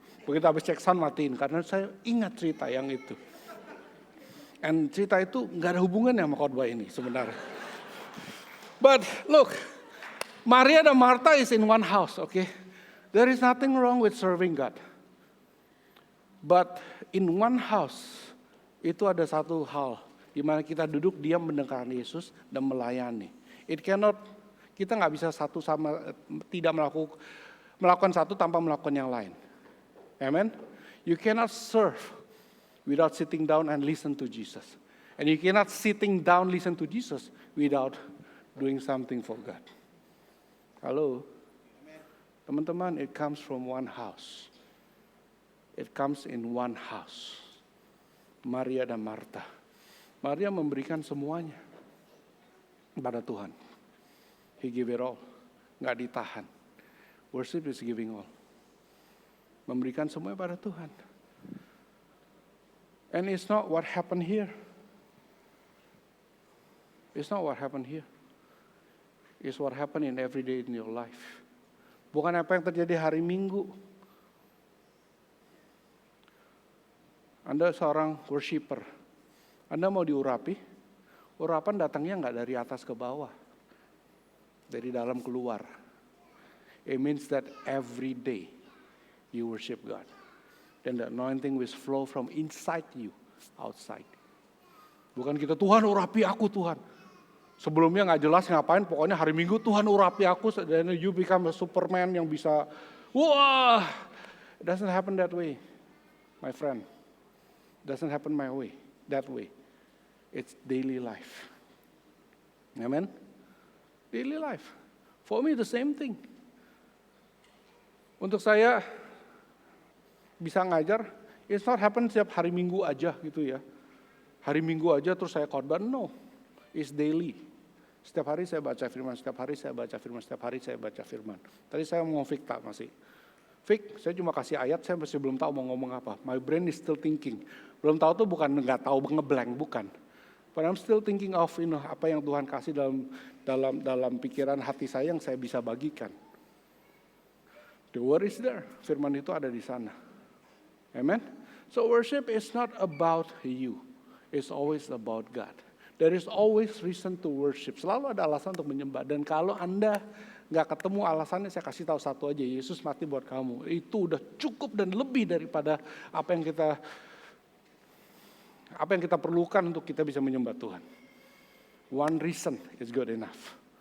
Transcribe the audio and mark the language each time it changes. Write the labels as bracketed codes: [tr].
[id] Begitu habis cek sound matiin, karena saya ingat cerita yang itu. Dan cerita itu gak ada hubungannya sama khotbah ini sebenarnya. [en] But look, Maria dan Marta is in one house, okay? There is nothing wrong with serving God. But in one house, [id] itu ada satu hal di mana kita duduk diam mendengarkan Yesus dan melayani. Kita nggak bisa tidak melakukan satu tanpa melakukan yang lain. Amen. [en] You cannot serve without sitting down and listen to Jesus. And you cannot sitting down listen to Jesus without doing something for God. Halo. Teman-teman, it comes from one house. It comes in one house. Maria dan Marta. [id] Maria memberikan semuanya pada Tuhan. [en] He give it all. [id] Nggak ditahan. [en] Worship is giving all. [id] Memberikan semuanya pada Tuhan. [en] And it's not what happened here. It's not what happened here. It's what happened in every day in your life. [id] Bukan apa yang terjadi hari Minggu. Anda seorang worshiper. Anda mau diurapi, urapan datangnya nggak dari atas ke bawah. Dari dalam keluar. [en] It means that every day you worship God. Then the anointing will flow from inside you, outside. [id] Bukan kita, Tuhan urapi aku Tuhan. Sebelumnya nggak jelas ngapain, pokoknya hari Minggu Tuhan urapi aku. [en] Dan you become a Superman [id] yang bisa, wah. [en] It doesn't happen that way, my friend. It doesn't happen that way. It's daily life. Amen? Daily life. For me the same thing. [id] Untuk saya bisa ngajar, [en] it's not happen [id] setiap hari Minggu aja gitu ya. Hari Minggu aja terus saya khotbah, no. [en] It's daily. [id] Setiap hari saya baca firman, setiap hari saya baca firman, setiap hari saya baca firman. Tadi saya mau Fik masih. Fik, saya cuma kasih ayat, saya masih belum tahu mau ngomong apa. [en] My brain is still thinking. [id] Belum tahu tuh bukan nggak tahu, ngeblank, bukan. [en] But I'm still thinking of [id] apa yang Tuhan kasih dalam pikiran hati saya yang saya bisa bagikan. [en] The word is there. [id] Firman itu ada di sana. Amen. [en] So worship is not about you. It's always about God. There is always reason to worship. [id] Selalu ada alasan untuk menyembah. Dan kalau Anda nggak ketemu alasannya, saya kasih tahu satu aja. Yesus mati buat kamu. Itu udah cukup dan lebih daripada apa yang kita perlukan untuk kita bisa menyembah Tuhan. [en] One reason is good enough.